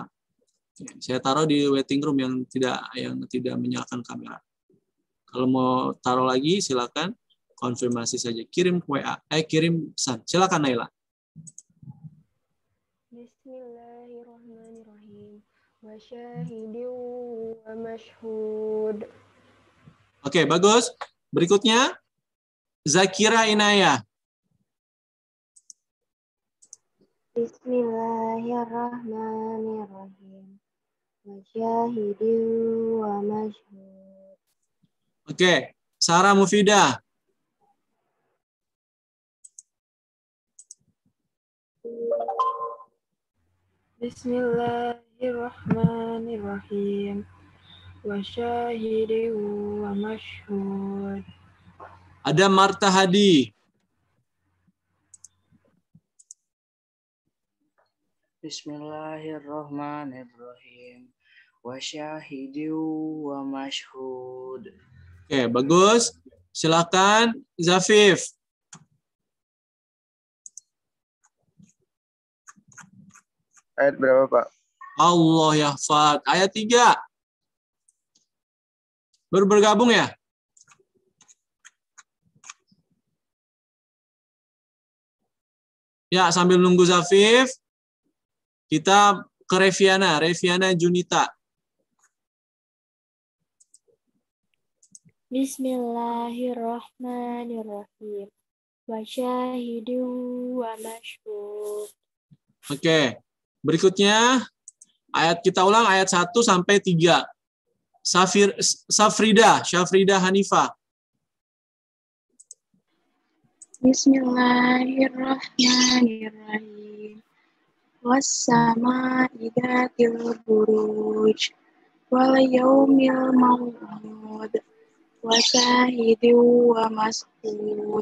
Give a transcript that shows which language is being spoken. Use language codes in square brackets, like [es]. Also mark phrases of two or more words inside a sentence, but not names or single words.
[id] Saya taruh di [en] waiting room [id] yang tidak menyalakan kamera. Kalau mau taruh lagi silakan konfirmasi saja. Kirim WA, kirim pesan. Silakan Naila. [ar] بسم الله الرحمن الرحيم. وشاهد ومشهود. [id] Oke, bagus. Berikutnya Zakira Inayah. [ar] بسم الله الرحمن الرحيم. وشاهد ومشهود. [id] Oke, Sarah Mufidah. [ar] بسم الله الرحمن الرحيم. وشاهد ومشهود. [id] Ada Marta Hadi. [ar] بسم الله الرحمن الرحيم. وشاهد ومشهود. [id] Oke, bagus. Silakan Zafif. Ayat berapa, Pak? [ar] الله يحفظ. [id] Ayat 3. Baru bergabung ya? Ya, sambil nunggu Zafif, kita ke Reviana Junita. [ar] بسم الله الرحمن الرحيم. وشاهد ومشهود. [id] Oke. Berikutnya ayat kita ulang ayat 1 sampai 3. Syafrida Hanifah. [ar] بسم الله الرحمن الرحيم. والسماء ذات البروج واليوم الموعود وشاهد ومشهود.